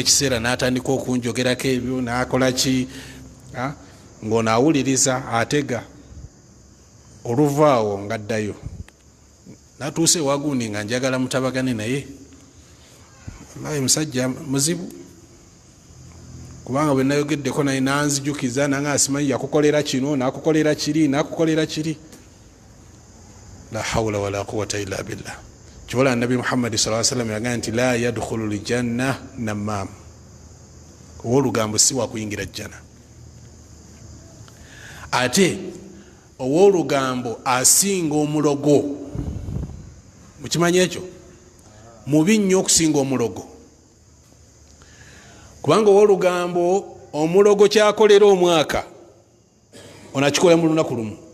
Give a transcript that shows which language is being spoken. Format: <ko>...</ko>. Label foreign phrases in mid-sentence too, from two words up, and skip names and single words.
<lg>ekiseera n'atandika okunjogerako ebyo nakola ki ng'onaawuliriza atega oluvaawo ngaddayo natuuse wagundi nga njagala mutabagane naye wallahi musajja muzibu kubanga bwe nayogeddeko naye nanzijukiza nange asimanyi yakukolera kino nakukolera kiri nakukolera kiri</lg> <ar>لا حول ولا قوة إلا بالله</ar> <lg>kibola nabi Muhammad</lg> <ar>صلى الله عليه وسلم</ar> <lg>yagamba nti</lg> <ar>لا يدخل الجنة نمام</ar> <lg>ow'olugambo si wakuyingira jjana ate ow'olugambo asinga omulogo mukimanyi ekyo mubi nnyo okusinga omulogo kubanga ow'olugambo omulogo kyakolera omwaka onakikola mu lunaku lumu</lg>